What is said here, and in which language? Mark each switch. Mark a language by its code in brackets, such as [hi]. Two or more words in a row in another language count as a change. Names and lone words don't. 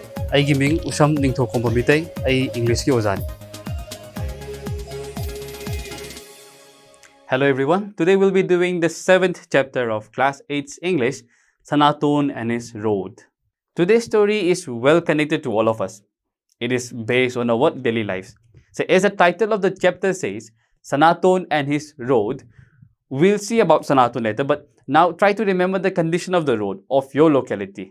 [mni] ꯑꯩꯒꯤ ꯃꯤꯡ ꯎꯁꯝ ꯅꯤꯡꯊꯧꯈꯣꯝꯕ ꯃꯤꯇꯩ ꯑꯩ ꯏꯪꯂꯤꯁꯀꯤ ꯑꯣꯖꯥꯅꯤ. [en] Hello everyone. Today we'll be doing the 7th chapter of Class 8's English, Sanaton and his road. Today's story is well connected to all of us. It is based on our daily lives. So as the title of the chapter says, Sanaton and his road, we'll see about Sanaton later, but now try to remember the condition of the road of your locality.